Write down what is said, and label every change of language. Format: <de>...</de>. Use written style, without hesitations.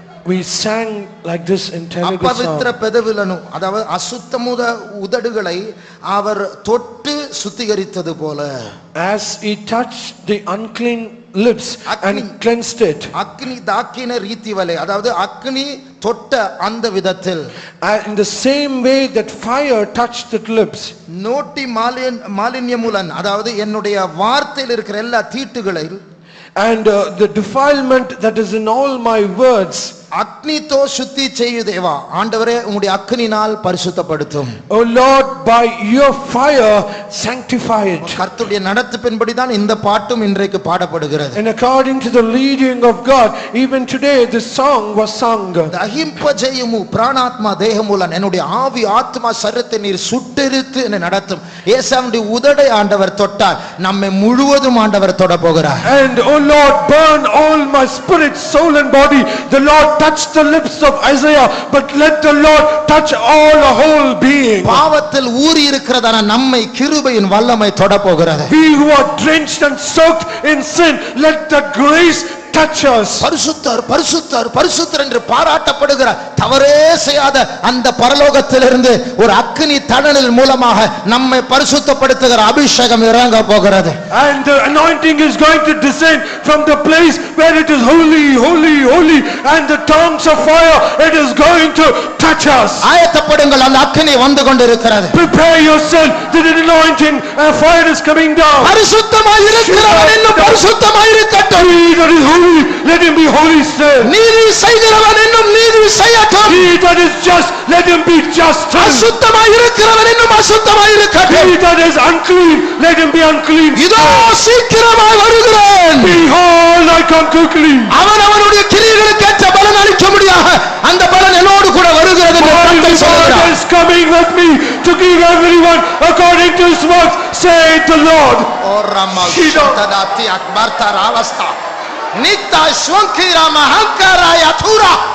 <en>We sang like this in Telugu</en> <te>அப்பவித்திர</te> <en>song.</en> <te>பெதவிலனு,</te> <ta>அதாவது அசுத்தமுத உதடுகளை அவர் தொட்டு சுத்திகரித்தது போல,</ta> <en>As he touched the unclean lips and cleansed it.</en> <te>அக்னி தாக்கின ரீதிவலை,</te> <ta>அதாவது அக்னி தொட்ட அந்த விதத்தில்,</ta> <en>In the same way that fire touched the lips.</en> <te>Naughty மாலின்யமுலன்,</te> <ta>அதாவது என்னுடைய வார்த்தையில் இருக்கிற எல்லா தீட்டுகளை,</ta> <en>And the defilement that is in all my words,</en> <te>அக்னிతో శుద్ధి చేయు దేవా.</te> <ta>ஆண்டவரே உம்முடைய அக்னினால் பரிசுத்தப்படுத்தும்.</ta> <en>Oh Lord, by your fire sanctify it.</en> <ta>கர்த்தருடைய நடத்துப்பின்படி தான் இந்த பாட்டும் இன்றைக்கு பாடப்படுகிறது.</ta> <en>And according to the leading of God, even today this song was sung.</en> <te>దహింపజేయుము ప్రాణాత్మ దేహములను</te> <ta>என்னுடைய ஆவி ஆத்மா சரீரத்தை நீர் சுட்டெரித்து என்னை நடத்தும். ஏசாவுடைய உதடை ஆண்டவர் தொட்டார், நம்மை முழுவதும் ஆண்டவர் தொட போகிறார்.</ta> <en>And oh Lord, burn all my spirit, soul and body. The Lord touched the lips of Isaiah, but let the Lord touch all the whole being.</en> <ta>பாவத்தில் ஊறி இருக்கிறதான நம்மை கிருபையின் வல்லமை தொட போகிறது.</ta> <en>We who are drenched and soaked in sin, let the grace touch us.</en> <ta>பரிசுத்தர் பரிசுத்தர் பரிசுத்தர் என்று பாராட்டப்படுகிற தவறே செய்யாத அந்த பரலோகத்திலிருந்து ஒரு அக்கினி தணலில் மூலமாக நம்மை பரிசுத்தப்படுத்துகிற அபிஷேகம் இறங்க போகிறது.</ta> <en>And the anointing is going to descend from the place where it is holy, holy, holy, and the tongues of fire, it is going to touch us.</en> <ta>ஆயத்தப்படுங்கள், அந்த அக்கினி வந்து கொண்டிருக்கிறது.</ta> <en>Prepare yourself, the anointing and fire is coming down.</en> <ta>பரிசுத்தமாய் இருக்கிறவன் இன்னும் பரிசுத்தமாய் இருக்கட்டும்.</ta> <en>He that is holy, let him be holy still.</en> <ta>நீதி செய்கிறவன் இன்னும் நீதி செய்யட்டும்.</ta> <en>He that is just, let him be just still.</en> <ta>அசுத்தமாய் இருக்கிறவன் இன்னும் அசுத்தமாய் இருக்கட்டும்.</ta> <en>He that is unclean, let him be unclean.</en> <ta>இதோ சீக்கிரமாய் வருகிறேன்.</ta> <en>Behold, I come quickly.</en> <ta>அவன் அவனுடைய கிரியைகளுக்கு ஏற்ற பலன் அளிக்க முடியாக அந்த பலன் என்னோடு கூட வருகிறது என்று</ta> <en>My</en> <ta>கர்த்தர்</ta> <en>reward</en> <ta>சொல்கிறார்.</ta> <en>is coming with me to give everyone according to his works, saith the Lord. ஓ ரமா ஷததாத்தி அக்பர்தா ராவஸ்தா நித்தா ஸ்வங்கிரா மஹங்கரா யதுரா.</en>